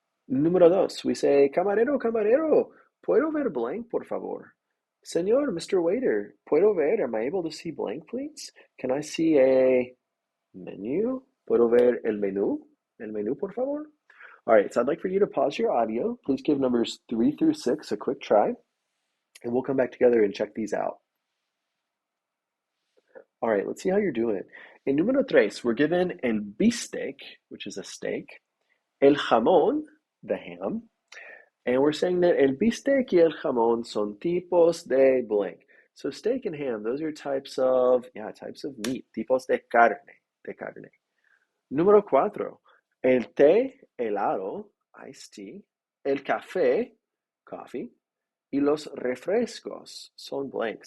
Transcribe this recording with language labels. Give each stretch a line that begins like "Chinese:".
Spanish: Número 2,
English: we say,
Spanish: camarero, camarero, ¿puedo ver blank, por favor? Señor,
English: Mr. Waiter,
Spanish: ¿puedo ver?
English: Am I able to see blank, please? Can I see a menu?
Spanish: ¿Puedo ver el menú? El menú, por favor?
English: All right, so I'd like for you to pause your audio. Please give numbers 3 through 6 a quick try, and we'll come back together and check these out. All right, let's see how you're doing. In número 3, we're given
Spanish: el bistec, which is a steak, el jamón, the ham, and we're saying that el bistec y el jamón son tipos de blank.
English: So steak and ham, those are types of meat,
Spanish: tipos de carne. Número 4, el té, helado,
English: iced tea,
Spanish: el café, coffee, y los refrescos son blank.